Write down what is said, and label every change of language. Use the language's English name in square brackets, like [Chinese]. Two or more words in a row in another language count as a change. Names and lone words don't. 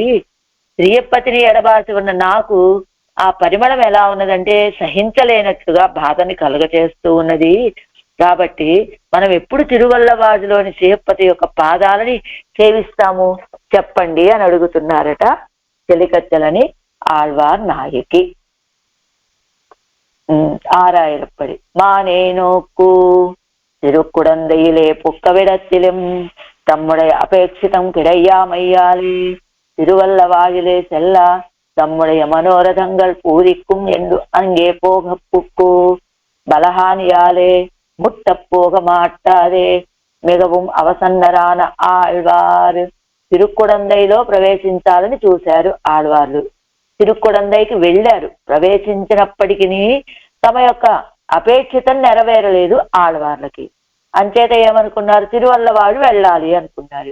[Telugu] ప్రియపతిని ఎడబాసి ఉన్న నాకు ఆ పరిమళం ఎలా ఉన్నదంటే సహించలేనట్లుగా బాధని కలుగచేస్తూ ఉన్నది. కాబట్టి మనం ఎప్పుడు తిరువల్లవాజులోని శ్రీయప్పతి యొక్క పాదాలని సేవిస్తాము చెప్పండి అని అడుగుతున్నారట చెలికత్తెలని ఆళ్వార్ నాయకి. [Tamil] ஆறாயிரப்படி மானேனோக்கு திருக்குடந்தையிலே புக்கவிடத்திலும் தம்முடைய அபேட்சிதம் கிடையாமையாலே திருவல்லவாயிலே செல்ல தம்முடைய மனோரதங்கள் பூரிக்கும் என்று அங்கே போக புக்கு பலஹானியாலே முட்ட போக மாட்டாதே மிகவும் அவசன்னரான ஆழ்வாரு. [Telugu] తిరుక్కుడందైలో ప్రవేశించాలని చూశారు ఆళ్వార్లు. తిరుక్కుడందైకి వెళ్ళారు. ప్రవేశించినప్పటికీ తమ యొక్క అపేక్షితం నెరవేరలేదు ఆళ్వార్లకి. అంచేత ఏమనుకున్నారు, తిరువల్లవాడు వెళ్ళాలి అనుకున్నారు.